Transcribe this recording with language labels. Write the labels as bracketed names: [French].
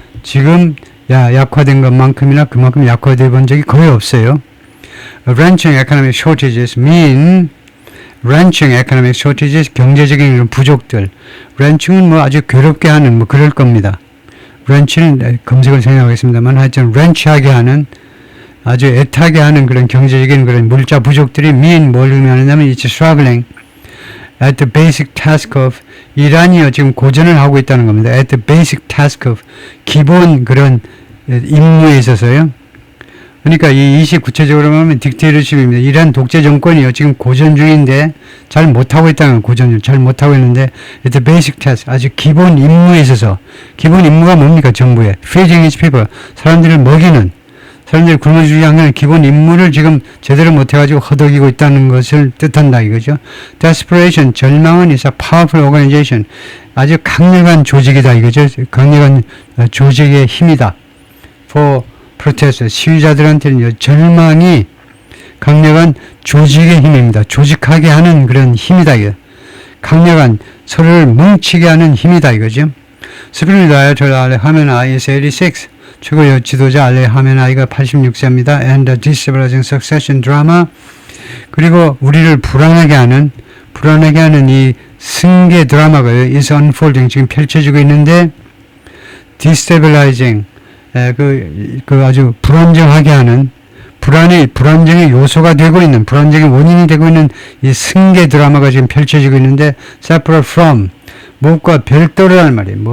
[Korean] 지금 약화된 것만큼이나 그만큼 약화되어 본 적이 거의 없어요. [English] Wrenching economic shortages mean wrenching economic shortages, [Korean] 경제적인 이런 부족들. wrenching은 뭐 아주 괴롭게 하는 뭐 그럴 겁니다. wrench는 검색을 생각하겠습니다만 하여튼 wrench하게 하는, 아주 애타게 하는 그런 경제적인 그런 물자 부족들이 mean 뭘 의미하느냐면 [English] it's struggling at the basic task of, [Korean] 이란이요 지금 고전을 하고 있다는 겁니다. [English] at the basic task of, [Korean] 기본 그런 임무에 있어서요. 그러니까 이 구체적으로 말하면 딕테이터십입니다. 이란 독재 정권이요 지금 고전 중인데 잘 못하고 있다는, 고전을 잘 못하고 있는데 [English] at the basic task, [Korean] 아주 기본 임무에 있어서. 기본 임무가 뭡니까? 정부의 [English] feeding its people, [Korean] 사람들을 먹이는, 사람들이 굶어주지 않는 기본 임무를 지금 제대로 못해가지고 허덕이고 있다는 것을 뜻한다 이거죠. [English] Desperation, [Korean] 절망은 [English] is a powerful organization. [Korean] 아주 강력한 조직이다 이거죠. 강력한 조직의 힘이다. [English] For protest, [Korean] 시위자들한테는 절망이 강력한 조직의 힘입니다. 조직하게 하는 그런 힘이다 이거. 강력한, 서로를 뭉치게 하는 힘이다 이거죠. [English] Supreme Leader 알레 하메나이 is 86. [Korean] 최고 지도자 알레 하메나이가 86세입니다. [English] And the destabilizing succession drama. [Korean] 그리고 우리를 불안하게 하는 이 승계 드라마가 [English] is unfolding, [Korean] 지금 펼쳐지고 있는데, destabilizing, 그 아주 불안정하게 하는, 불안정의 요소가 되고 있는, 불안정의 원인이 되고 있는 이 승계 드라마가 지금 펼쳐지고 있는데, [English] separate from, [Korean] 무엇과 별도로란 말이에요.